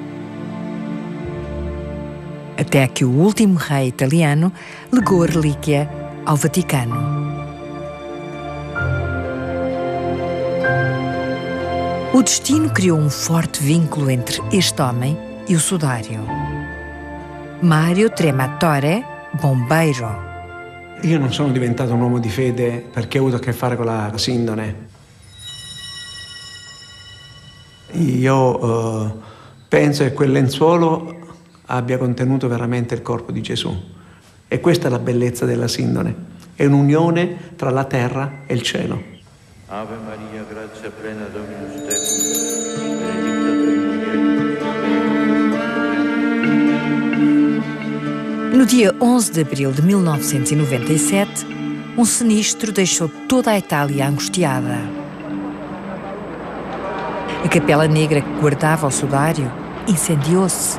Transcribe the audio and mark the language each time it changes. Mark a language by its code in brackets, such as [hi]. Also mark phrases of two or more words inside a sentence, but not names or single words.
[pt] Até que o último rei italiano legou a relíquia ao Vaticano. O destino criou um forte vínculo entre este homem e o sudário. Mario Trematore, bombeiro. [it] Io non sono diventato un uomo di fede perché ho avuto a che fare con la sindone. Io penso che quel lenzuolo abbia contenuto veramente il corpo di Gesù. E questa è la bellezza della sindone. È un'unione tra la terra e il cielo. [la] Ave Maria, grazia plena, Dominus tecum, benedicta tui mulieribus. [pt] No dia 11 de abril de 1997, um sinistro deixou toda a Itália angustiada. A capela negra que guardava o sudário incendiou-se.